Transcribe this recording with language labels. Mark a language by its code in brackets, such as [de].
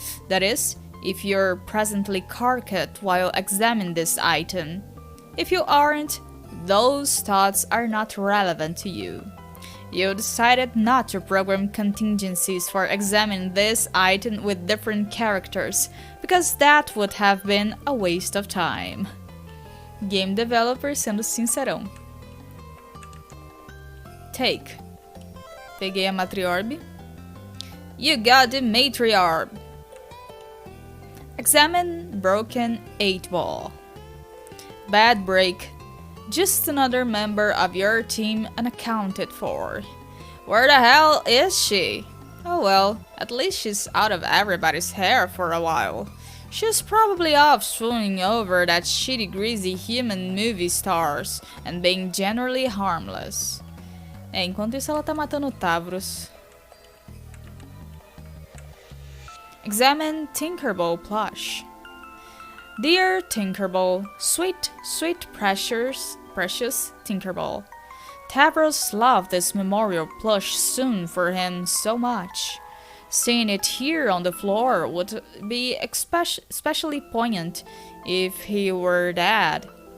[en] That is, if you're presently carcat while examining this item. If you aren't, those thoughts are not relevant to you. You decided not to program contingencies for examining this item with different characters, because that would have been a waste of time. [pt] Game developer sendo sincerão. [en] Take. [pt] Peguei a matriorb. [en] You got the matriorb. Examine broken 8-ball. Bad break. Just another member of your team unaccounted for. Where the hell is she? Oh well, at least she's out of everybody's hair for a while. She's probably off swooning over that shitty greasy human movie stars and being generally harmless. [pt] Enquanto isso ela tá matando Tavros. [en] Examine Tinkerbell plush. Dear Tinkerbell, sweet, sweet, precious Tinkerbell. Tavros loved this memorial plush soon for him so much. Seeing it here on the floor would be especially poignant if he were dead.